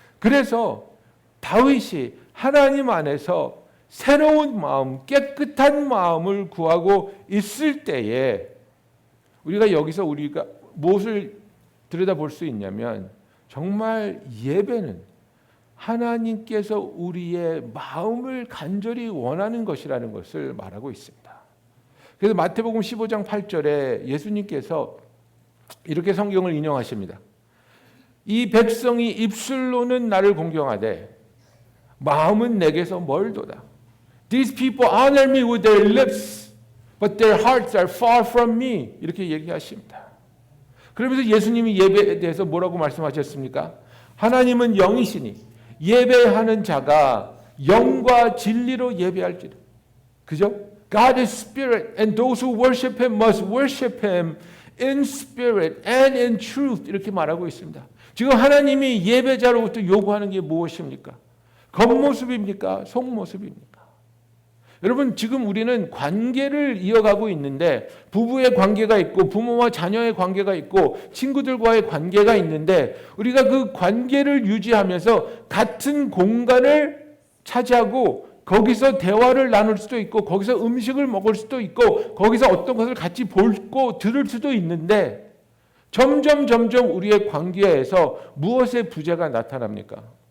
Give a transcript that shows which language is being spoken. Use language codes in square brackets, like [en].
[ko] 그래서 다윗이 하나님 안에서 새로운 마음, 깨끗한 마음을 구하고 있을 때에 우리가 여기서 우리가 무엇을 들여다볼 수 있냐면, 정말 예배는 하나님께서 우리의 마음을 간절히 원하는 것이라는 것을 말하고 있습니다. 그래서 마태복음 15장 8절에 예수님께서 이렇게 성경을 인용하십니다. 이 백성이 입술로는 나를 공경하되 마음은 내게서 멀도다. [en] These people honor me with their lips, but their hearts are far from me. [ko] 이렇게 얘기하십니다. 그러면서 예수님이 예배에 대해서 뭐라고 말씀하셨습니까? 하나님은 영이시니 예배하는 자가 영과 진리로 예배할지라. 그죠? [en] God is spirit, and those who worship him must worship him in spirit and in truth. [ko] 이렇게 말하고 있습니다. 지금 하나님이 예배자로부터 요구하는 게 무엇입니까? 겉모습입니까? 속모습입니까? 여러분, 지금 우리는 관계를 이어가고 있는데, 부부의 관계가 있고 부모와 자녀의 관계가 있고 친구들과의 관계가 있는데, 우리가 그 관계를 유지하면서 같은 공간을 차지하고 거기서 대화를 나눌 수도 있고 거기서 음식을 먹을 수도 있고 거기서 어떤 것을 같이 보고 들을 수도 있는데, 점점 우리의 관계에서 무엇의 부재가 나타납니까?